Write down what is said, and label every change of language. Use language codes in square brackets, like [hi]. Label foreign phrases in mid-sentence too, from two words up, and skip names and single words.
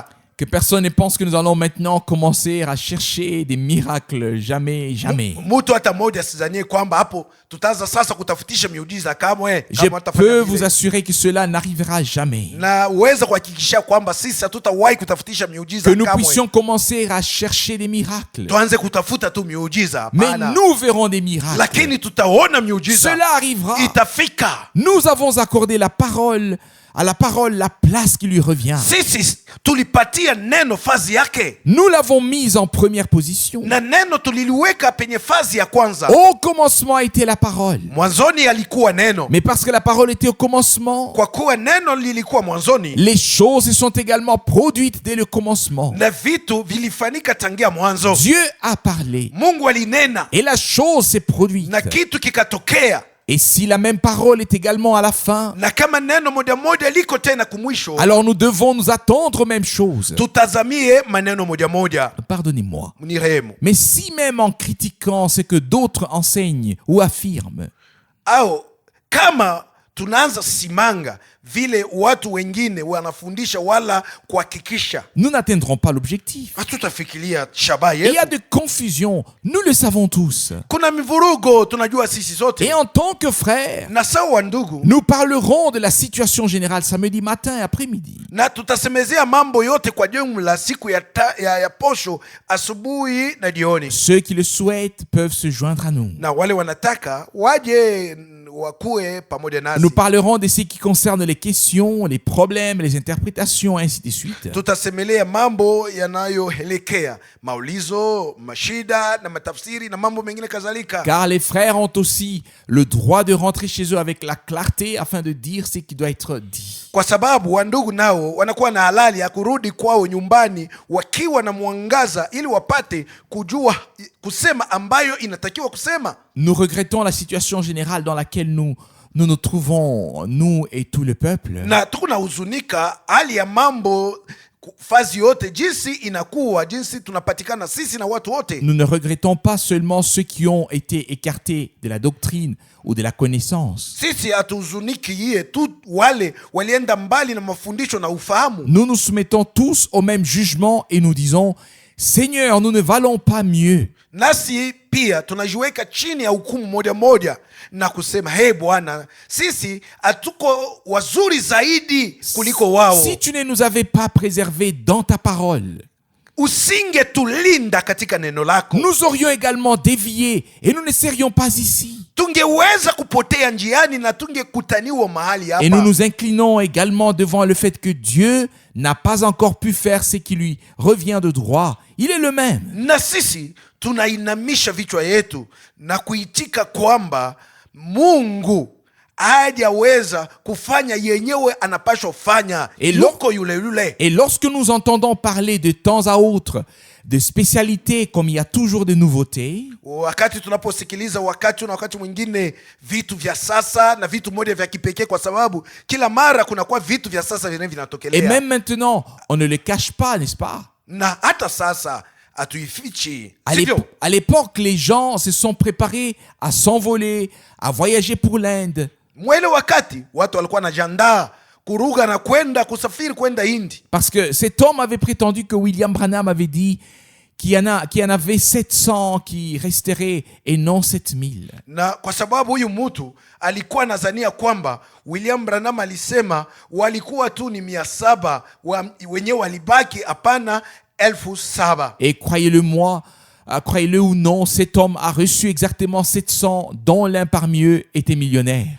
[fr] Que personne ne pense que nous allons maintenant commencer à chercher des miracles. Jamais, jamais. [sw] Mtu hata mmoja asizanie kwamba hapo tutaanza sasa kutafutisha miujiza kamwe. [fr] Je peux vous assurer que cela n'arrivera jamais. [sw] Na uweza kuhakikisha kwamba sisi hatutawahi kutafutisha miujiza [fr] Que nous [sw] kamwe. [fr] puissions commencer à chercher des miracles. [sw] Tuanze kutafuta tu miujiza, [fr] Mais [sw] hapana. [fr] nous verrons des miracles. [sw] Lakini tutaona miujiza. [fr] Cela arrivera. [sw] Itafika. [fr] Nous avons accordé la parole à la parole la place qui lui revient. [sw] Sisi tulipatia neno fazi yake, [fr] Nous l'avons mise en première position. [sw] na neno tuliliweka penye fazi ya kwanza. [fr] Au commencement était la parole. [sw] Mwanzoni alikuwa neno. [fr] Mais parce que la parole était au commencement, [sw] Kwa kuwa neno lilikuwa mwanzoni, [fr] les choses se sont également produites dès le commencement. [sw] na vitu vilifanyika tangia mwanzo. [fr] Dieu a parlé [sw] Mungu alinena [fr] et la chose s'est produite. [sw] na kitu kikatokea. [fr] Et si la même parole est également à la fin, [sw] Na kama neno moja moja liko tena kumwisho, [fr] alors nous devons nous attendre aux mêmes choses. [sw] tutazamie maneno moja moja. [fr] Pardonnez-moi. [sw] Ni rehemu. [fr] Mais si même en critiquant ce que d'autres enseignent ou affirment, [sw] Au kama tunaanza simanga vile watu wengine wanafundisha wala kuhakikisha, [fr] nous n'atteindrons pas l'objectif. [sw] hatutafikiria shabaha [fr] Il y a [sw] yetu. [fr] de confusion, nous le savons tous. [sw] Kuna mivurugo, tunajua sisi sote. [fr] Et en tant que frères, [sw] Na sawa ndugu, [fr] nous parlerons de la situation générale samedi matin et après-midi. [sw] na tutasemezea mambo yote kwa jumla siku ya posho, asubuhi na jioni. [fr] Ceux qui le souhaitent peuvent se joindre à nous. [sw] Na wale wanataka waje wakuwe pamoja nasi. [fr] Nous parlerons de ce qui concerne les questions, les problèmes, les interprétations, ainsi de suite. [sw] Tutasemelea mambo yanayoelekea maulizo, mashida na matafsiri na mambo mengine kadhalika. [fr] Car les frères ont aussi le droit de rentrer chez eux avec la clarté afin de dire ce qui doit être dit. [sw] Kwa sababu wandugu nao wanakuwa na halali ya kurudi kwao nyumbani wakiwa na mwangaza, ili wapate kujua kusema ambayo inatakiwa kusema. [fr] Nous regrettons la situation générale dans laquelle nous trouvons, nous et tout le peuple. [sw] Na tunahuzunika hali ya mambo fazi yote, jinsi inakuwa, jinsi tunapatikana sisi na watu wote. [fr] Nous ne regrettons pas seulement ceux qui ont été écartés de la doctrine ou de la connaissance. [sw] Sisi hatuzuniki yeye tu wale walienda mbali na mafundisho na ufahamu. [fr] Nous nous soumettons tous au même jugement et nous disons, Seigneur, nous ne valons pas mieux. [sw] Nasi pia tunajiweka chini ya hukumu moja moja na kusema, hey Bwana, sisi hatuko wazuri zaidi kuliko wao. [fr] Si tu ne nous avais pas préservés dans ta parole, [sw] usingetulinda katika neno lako, [fr] nous aurions également dévié et nous ne serions pas ici. [sw] tungeweza kupotea njiani na tungekutaniwa mahali hapa. [fr] Et nous nous inclinons également devant le fait que Dieu n'a pas encore pu faire ce qui lui revient de droit. Il est le même. [sw] Na sisi tunainamisha vichwa yetu na kuitika kwamba Mungu hajaweza kufanya yenyewe anapaswa fanya, yuko yule yule. [fr] Et lorsque nous entendons parler de temps à autre de spécialités, comme il y a toujours de nouveautés, [sw] Wakati tunaposikiliza wakati na wakati mwingine vitu vya sasa na vitu moja vya kipekee, kwa sababu kila mara kunakuwa vitu vya sasa vyenye vinatokelea. [fr] et même maintenant, on ne le cache pas, n'est-ce pas? [sw] Na hata sasa hatuifichi, [fr] À [sw] sivyo? [fr] à l'époque, les gens se sont préparés à s'envoler, à voyager pour l'Inde. [sw] Mwele wakati watu walikuwa wanajiandaa kuruga na kwenda kusafiri kwenda Hindi. [fr] Parce que cet homme avait prétendu que William Branham avait dit qu'il y en avait 700 qui resteraient et non 7000. [sw] Na kwa sababu huyu mtu alikuwa nadhania kwamba William Branham alisema walikuwa tu ni 700 wenyewe walibaki, hapana 7,000. [fr] Et croyez-le-moi, croyez-le ou non, cet homme a reçu exactement 700, dont l'un parmi eux était millionnaire.